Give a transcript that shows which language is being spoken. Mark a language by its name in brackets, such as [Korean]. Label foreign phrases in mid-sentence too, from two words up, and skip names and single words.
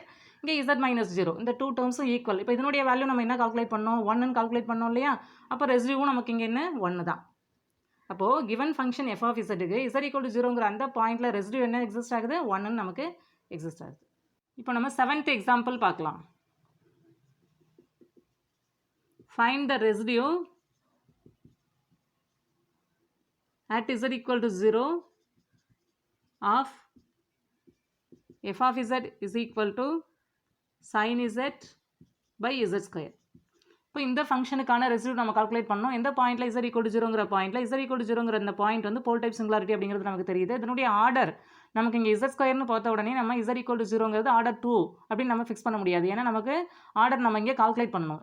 [Tamil] இங்கே z மைனஸ் 0 இந்த 2 டேர்ம்ஸும் ஈக்குவல். இப்போ இதனுடைய வேல்யூ நம்ம என்ன கால்குலேட் பண்ணோம்? 1ன்னு கால்குலேட் பண்ணோம் இல்லையா? அப்போ ரெசிடியூவும் நமக்கு இங்கே என்ன 1 தான். அப்போது [English] given function f of [Tamil] zக்கு [English] z equal to [Tamil] 0ங்கிற அந்த பாயிண்டில் ரெசிடியூ என்ன எக்ஸிஸ்ட் ஆகுது? 1ன்னு நமக்கு எக்ஸிஸ்ட் ஆகுது. இப்போ நம்ம 7th எக்ஸாம்பிள் பார்க்கலாம். [English] find the residue at z equal to 0 of f of z is equal to sin z by z square. [Tamil] இப்போ இந்த ஃபங்க்ஷனுக்கான ரெசிடியூ நம்ம கால்குலேட் பண்ணோம். எந்த பாயிண்டில் [English] z equal to [Tamil] 0ங்கிற பாயிண்டில் [English] z equal to [Tamil] 0ங்கிற இந்த பாயிண்ட் வந்து [English] pole type singularity [Tamil] அப்படிங்கிறது நமக்கு தெரியுது. இதனுடைய ஆர்டர் நமக்கு இங்கே z ஸ்கொயர்னு பார்த்த உடனே நம்ம [English] z equal to [Tamil] 0ங்கிறது ஆர்டர் 2 அப்படின்னு நம்ம ஃபிக்ஸ் பண்ண முடியாது. ஏன்னா நமக்கு ஆர்டர் நம்ம இங்கே கால்குலேட் பண்ணணும்.